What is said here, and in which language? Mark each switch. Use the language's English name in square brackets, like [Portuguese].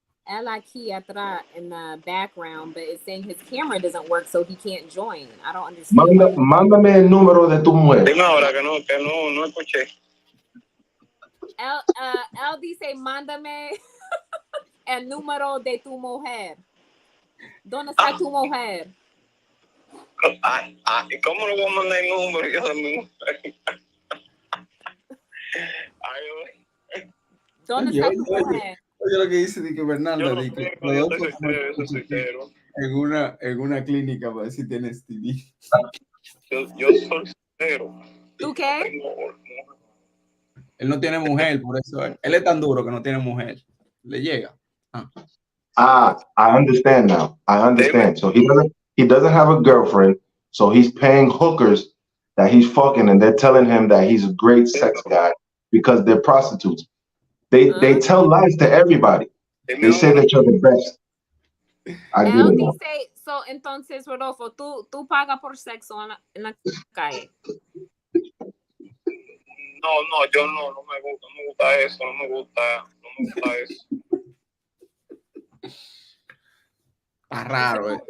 [Spanish] Él aquí atrás [English] in the background, but it's saying his camera doesn't work, so he can't join. I don't understand. [Spanish] Mándame el número de tu mujer. Dime ahora que no escuché. Él dice, mándame el número de tu mujer. ¿Dónde está tu mujer? ¿Y cómo le voy a mandar el número yo de mi mujer? ¿Dónde está tu mujer? Oye, lo que dice de que Bernardo, Yo no de que sé, pero yo soy soltero. en una clínica para ver si tienes STD. Yo soy soltero. ¿Tú qué? Él no tiene mujer, por eso él es tan duro que no tiene mujer. Le llega. [English] I understand now. I understand. So he doesn't have a girlfriend, so he's paying hookers that he's fucking, and they're telling him that he's a great sex guy because they're prostitutes. They tell lies to everybody. They say that you're the best. I get it now. [Spanish] So, entonces, Rodolfo, tú pagas por sexo en la calle. No, yo no me gusta eso, no me gusta eso. Está raro,